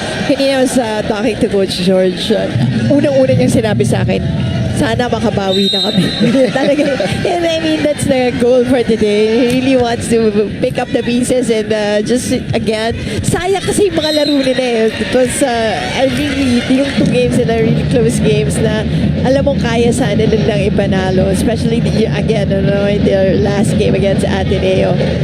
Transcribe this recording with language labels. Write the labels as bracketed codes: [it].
[tl] Kanina [en] I was talking to Coach George. [tl] Unang-una niyang sinabi sa akin, sana makabawi na kami. Talaga. [en] And I mean, that's the goal for today. He really wants to pick up the pieces and just, again, [tl] sayang kasi yung mga laro nila eh. [en] It was, I really, [tl] yung 2 games na [en] really close games [tl] na alam mong kaya sana nilang ipanalo. [en] Especially, again, in their last game against Ateneo.